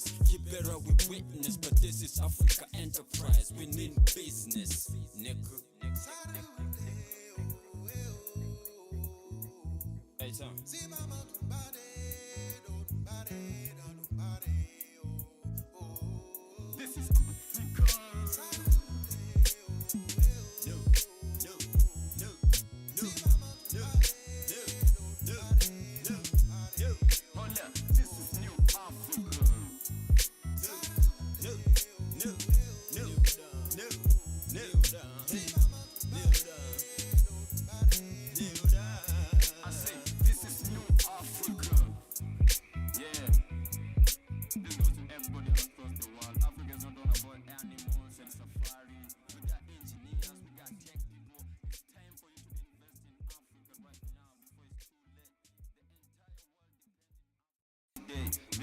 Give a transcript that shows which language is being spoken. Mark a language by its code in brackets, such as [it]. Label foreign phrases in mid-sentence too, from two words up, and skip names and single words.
[en] Kibera we witness, but this is Africa enterprise. We need business, nigga. Hey, Tom. This is Africa. No, no, no, no, no, no, no, no, no. Hold up, this is New Africa. No, no, no, no, no, no, no, I say this is New Africa. Yeah. This goes to everybody across the world. Africa's not all about animals and safari. We got engineers, we got tech people. It's time for you to invest in Africa right now before it's too late. The entire world depends on Africa.